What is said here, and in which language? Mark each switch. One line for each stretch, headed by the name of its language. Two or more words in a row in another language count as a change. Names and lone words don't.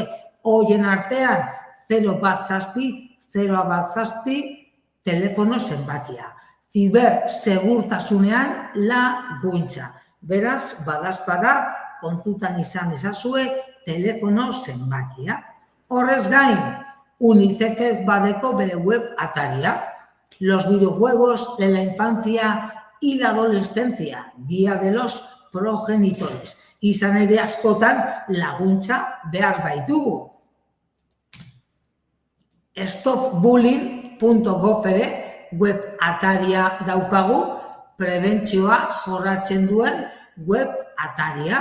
Basque: Horien artean 017 telefono zenbakia. Zibersegurtasunean laguntza. Beraz, badazpada kontutan izan ezazue telefono zenbakia. Horrez gain, UNICEF badeko bere web ataria. Los videojuegos de la infancia y la adolescencia, guía de los progenitores. Izan ere askotan laguntza behar baitugu. Stopbullying.gov ere web ataria daukagu, prebentzioa jorratzen duen web ataria.